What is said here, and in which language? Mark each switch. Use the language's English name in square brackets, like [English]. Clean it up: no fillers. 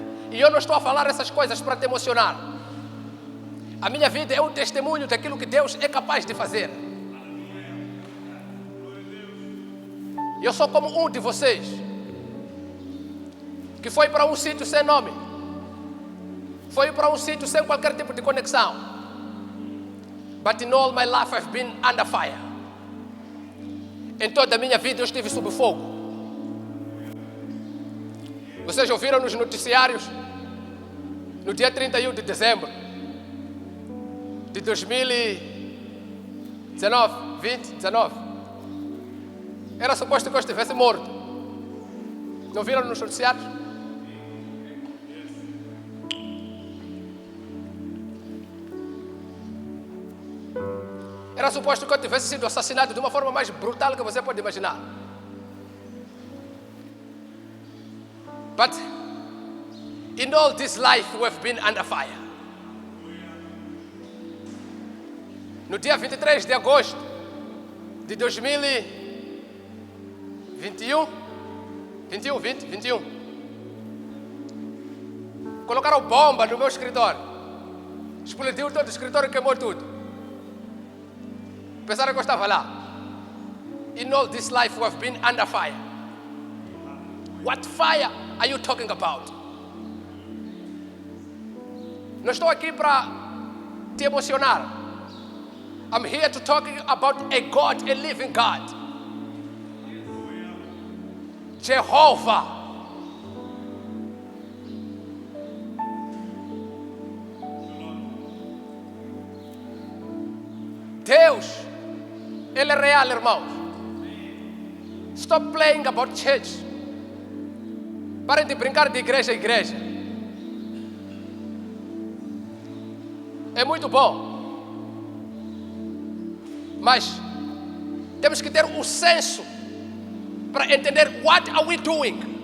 [Portuguese] E eu não estou a falar essas coisas para te emocionar. A minha vida é um testemunho daquilo que Deus é capaz de fazer. Eu sou como um de vocês que foi para um sítio sem nome, foi para um sítio sem qualquer tipo de conexão. [English] But in all my life I've been under fire. [Portuguese] Em toda a minha vida eu estive sob fogo. Vocês ouviram nos noticiários, no dia 31 de dezembro de 2019, era suposto que eu estivesse morto. Não viram nos noticiários? Era suposto que eu tivesse sido assassinado de uma forma mais brutal que você pode imaginar. [English] But in all this life we've been under fire. [Portuguese] No dia 23 de agosto de 2021, colocaram bomba no meu escritório. Explodiu todo o escritório e queimou tudo. Pensaram que eu estava lá. [English] In all this life we've been under fire. What fire are you talking about? [Portuguese] Não estou aqui para te emocionar. [English] I'm here to talk about a God, a living God. Jehovah. [Portuguese] Deus, Ele é real, irmãos. [English] Stop playing about church. [Portuguese] Parem de brincar de igreja a igreja. É muito bom. Mas temos que ter o senso para entender [English] what are we doing.